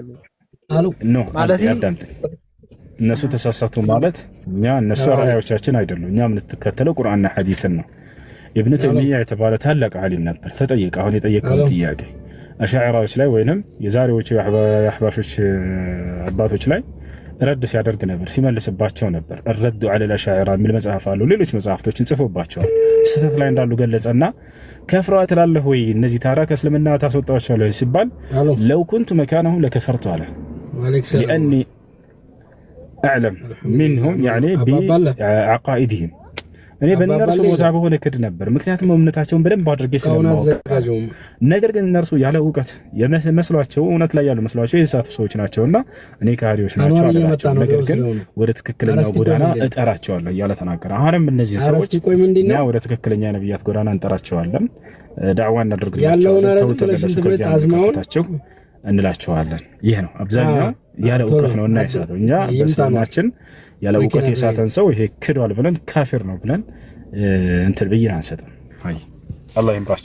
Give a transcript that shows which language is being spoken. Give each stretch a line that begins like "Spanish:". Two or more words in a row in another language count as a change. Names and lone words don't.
Amharic: ማለት እነሱ ተሳሳቱ ማለት እኛ እነሱ ራእዮቻችን አይደሉም። እኛ የምንተከተለው ቁርአንና ሐዲስን ነው። ኢብኑ ተይሚያ የተባለ ታላቅ ዓሊም ነበር። ተጠየቀ አሁን የጠየቀው ጥያቄ አሻዕራዎች ላይ ወይንም የዛሬዎቹ የአህባሾች አባቶች ላይ ረድ ሲያደርግ ነበር፣ ሲመልስባቸው ነበር።
Arabic: الرد على الاشاعره
Amharic: የሚል መጽሐፍ አለው። ሌሎች መጽሐፍቶችን ጽፎባቸዋል። ስህተት ላይ እንዳሉ ገለጸና ከፍረዋ ትላለህ ወይ እነዚህ ታራ ከእስልምና ታስወጣቸዋለህ ሲባል
Arabic: لو كنت مكانهم لكفرت
Amharic: አለ
Arabic: لاني اعلم منهم يعني بعقائدهم
Amharic: እኔ በእነርሱ ቦታ በሆነ ክድ ነበር፣ ምክንያቱም እምነታቸውን በደንብ አድርጌ ስለማውቅ። ነገር ግን እነርሱ ያለ እውቀት መስሏቸው እውነት ላይ ያሉ መስሏቸው የሳቱ ሰዎች ናቸውና እኔ ከሃዲዎች ናቸው አላቸው። ነገር ግን ወደ ትክክለኛው ጎዳና እጠራቸዋለሁ እያለ ተናገረ። አሁንም እነዚህ ሰዎች እኛ ወደ ትክክለኛ ነብያት ጎዳና እንጠራቸዋለን፣ ዳዕዋ እናደርግላቸዋለን፣ ተውተለሱ ከዚያ አዝማውታቸው እንላቸዋለን። ይሄ ነው አብዛኛው ያለ እውቀት ነውና የሳተው። እኛ በስልማችን ያለ እውቀት የሳተን ሰው ይሄ ክዷል ብለን ካፊር ነው ብለን እንትን ብይን አንሰጥም። አይ አላህ ይምራቸው